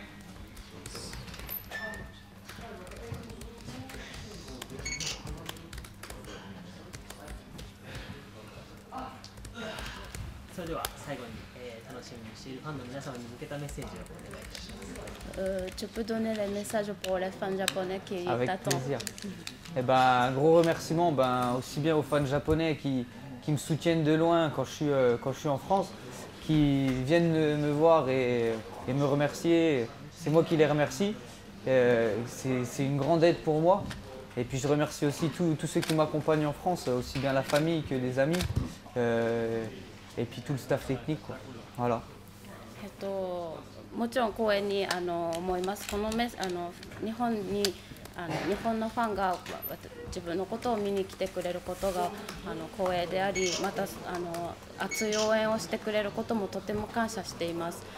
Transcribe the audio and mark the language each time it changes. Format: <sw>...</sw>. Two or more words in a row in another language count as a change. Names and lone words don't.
<ja>それでは最後に、楽しみにしているファンの皆様に向けたメッセージをお願いいたします。</ja> <fr>Tu peux donner les messages pour les fans japonais qui avec t'attendent. plaisir. Et ben, un gros remerciement aussi bien aux fans japonais qui me soutiennent de loin quand je suis en France, qui viennent me voir et me remercier. C'est moi qui les remercie. C'est une grande aide pour moi. Et puis je remercie aussi tous ceux qui m'accompagnent en France, aussi bien la famille que les amis, et puis tout le staff technique, quoi. Voilà.</fr> <ja>もちろん光栄に思います。この日本のファンが自分のことを見に来てくれることが光栄であり、また熱い応援をしてくれることもとても感謝しています。</ja>